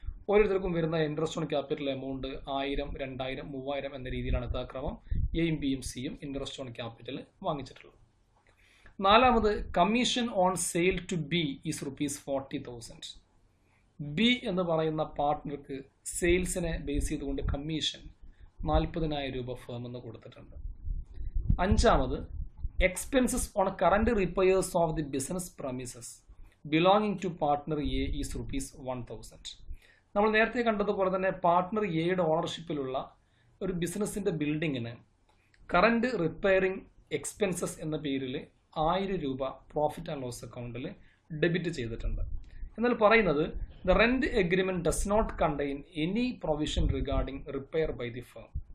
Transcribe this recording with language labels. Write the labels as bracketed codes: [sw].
[ml] ഓരോരുത്തർക്കും വരുന്ന interest on capital amount 1,000, 2,000, 3,000 എന്ന രീതിയിലാണ് യഥാക്രമം എയും ബിയും സിയും ഇൻട്രസ്റ്റ് ഓൺ ക്യാപിറ്റൽ വാങ്ങിച്ചിട്ടുള്ളത്. നാലാമത്, [en] Commission on sale to B is ₹40,000. [ml] B എന്ന് പറയുന്ന പാർട്ട്ണർക്ക് സെയിൽസിനെ ബേസ് ചെയ്തുകൊണ്ട് കമ്മീഷൻ 40,000 രൂപ ഫേം എന്ന് കൊടുത്തിട്ടുണ്ട്. അഞ്ചാമത്, [en] expenses on current repairs of the business premises belonging to partner A is ₹1,000. [ml] നമ്മൾ നേരത്തെ കണ്ടതുപോലെ തന്നെ പാർട്ട്ണർ എയുടെ ഓണർഷിപ്പിലുള്ള ഒരു ബിസിനസ്സിൻ്റെ ബിൽഡിങ്ങിന് കറണ്ട് റിപ്പയറിംഗ് എക്സ്പെൻസസ് എന്ന പേരിൽ 1,000 രൂപ പ്രോഫിറ്റ് ആൻഡ് ലോസ് അക്കൗണ്ടിൽ ഡെബിറ്റ് ചെയ്തിട്ടുണ്ട്. എന്നാൽ പറയുന്നത്, [en] The rent agreement does not contain any provision regarding repair by the firm.